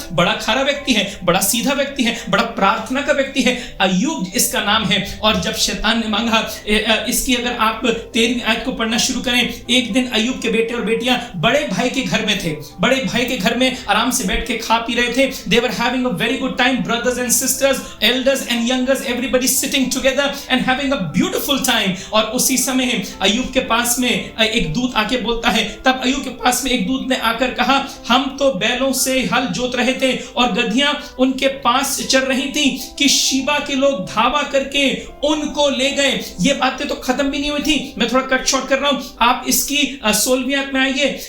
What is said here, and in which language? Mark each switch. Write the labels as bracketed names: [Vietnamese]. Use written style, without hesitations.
[Hindi] बड़ा खरा व्यक्ति है, बड़ा सीधा व्यक्ति है, बड़ा प्रार्थना का व्यक्ति है, अय्यूब इसका नाम है। और जब शैतान ने मांगा, इसकी अगर आप 13वीं आयत को पढ़ना शुरू करें, एक दिन अय्यूब के बेटे और बेटियां बड़े भाई के घर में थे, बड़े भाई के घर में आराम से बैठ के खा पी रहे थे। [English] They were having a very good time, brothers and sisters, elders and youngers, everybody sitting together and having a beautiful time। [Hindi] और उसी समय अय्यूब के पास में एक दूत आके बोलता है, तब अय्यूब के पास में एक दूत ने आकर कहा, हम तो बैलों से हल जोत रहे थे और गधियां उनके पास चल रही थी कि शीबा के लोग धावा करके उनको ले गए। ये बातें तो खत्म भी नहीं हुई थी, मैं थोड़ा कट शॉर्ट कर रहा हूं, आप इसकी 16वीं आयत में आइए।